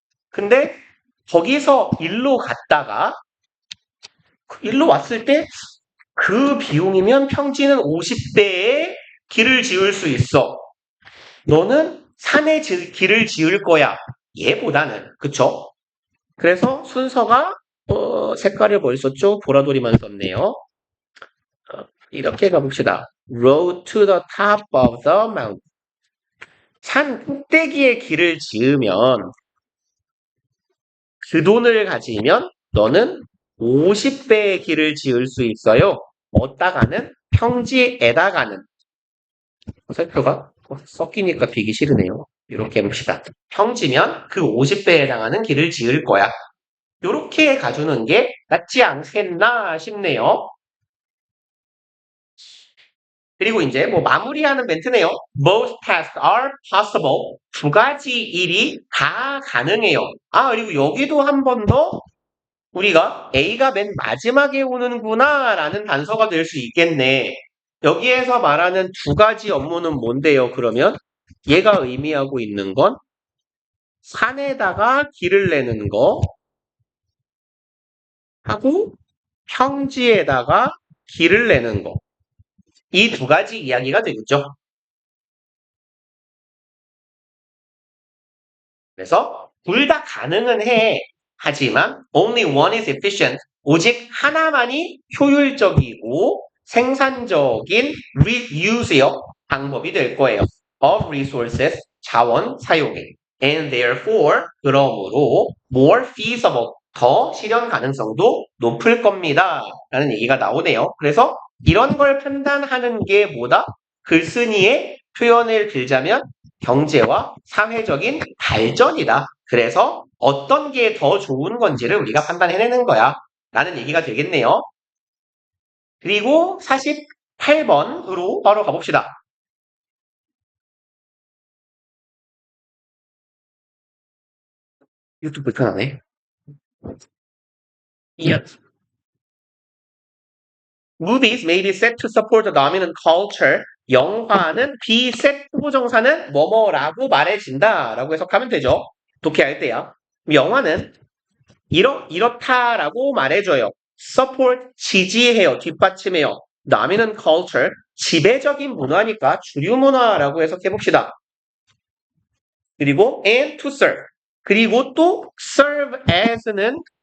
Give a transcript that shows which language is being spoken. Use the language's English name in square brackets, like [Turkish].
[Korean] 근데 거기서 일로 갔다가 일로 왔을 때 그 비용이면 평지는 50배의 길을 지을 수 있어. 너는 산에 길을 지을 거야. 얘보다는 그쵸? 그래서 순서가 색깔을 벌써 보라돌이만 썼네요. 이렇게 가봅시다. [English] Road to the top of the mountain. [Korean] 산 꼭대기에 길을 지으면 그 돈을 가지면 너는 50배의 길을 지을 수 있어요. 어디다가는 평지에다가는 살표가 섞이니까 비기 싫으네요. 이렇게 해봅시다. 평지면 그 50배에 해당하는 길을 지을 거야. 이렇게 가주는 게 낫지 않겠나 싶네요. 그리고 이제 뭐 마무리하는 멘트네요. [English] Both tasks are possible. [Korean] 2가지 일이 다 가능해요. 그리고 여기도 한 번 더 우리가 A가 맨 마지막에 오는구나 라는 단서가 될 수 있겠네. 여기에서 말하는 2가지 업무는 뭔데요? 그러면 얘가 의미하고 있는 건 산에다가 길을 내는 거 하고 평지에다가 길을 내는 거. 이 2가지 이야기가 되겠죠. 그래서 둘 다 가능은 해. 하지만 [English] only one is efficient. [Korean] 오직 하나만이 효율적이고 생산적인 reuse요. 방법이 될 거예요. [English] of resources, [Korean] 자원 사용에. [English] and therefore, [Korean] 그러므로 [English] more feasible, [Korean] 더 실현 가능성도 높을 겁니다. 라는 얘기가 나오네요. 그래서 이런 걸 판단하는 게 뭐다? 글쓴이의 표현을 빌자면 경제와 사회적인 발전이다. 그래서 어떤 게 더 좋은 건지를 우리가 판단해내는 거야. 라는 얘기가 되겠네요. 그리고 48번으로 바로 가봅시다. 이것도 불편하네. [English] Yes. Movies may be set to support the dominant culture. [Korean] 영화는 be set 후보정사는 뭐뭐라고 말해진다 라고 해석하면 되죠. 독해할 때야. 영화는 이렇다라고 말해줘요. support 지지해요. 뒷받침해요. [English] dominant culture [Korean] 지배적인 문화니까 주류 문화라고 해석해봅시다. [English] 그리고 and to serve [Korean] 그리고 또 [English] serve as는